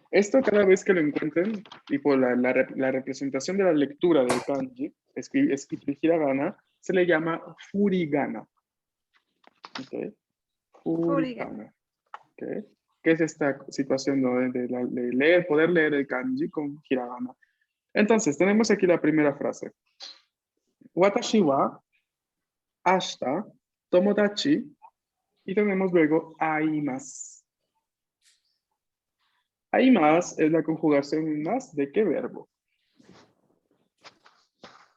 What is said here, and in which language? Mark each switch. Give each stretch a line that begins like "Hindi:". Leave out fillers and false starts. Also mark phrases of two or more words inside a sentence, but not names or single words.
Spanish: Esto cada vez que lo encuentren, tipo la representación de la lectura del kanji, escrito en hiragana, se le llama furigana. ¿Ok? Furiga. Furigana. ¿Ok? ¿Qué es esta situación, ¿no? de leer, poder leer el kanji con hiragana? Entonces, tenemos aquí la primera frase.
Japanese: 私は明日友達
Spanish: y tenemos luego aimasu. Aimasu es la conjugación más de qué verbo.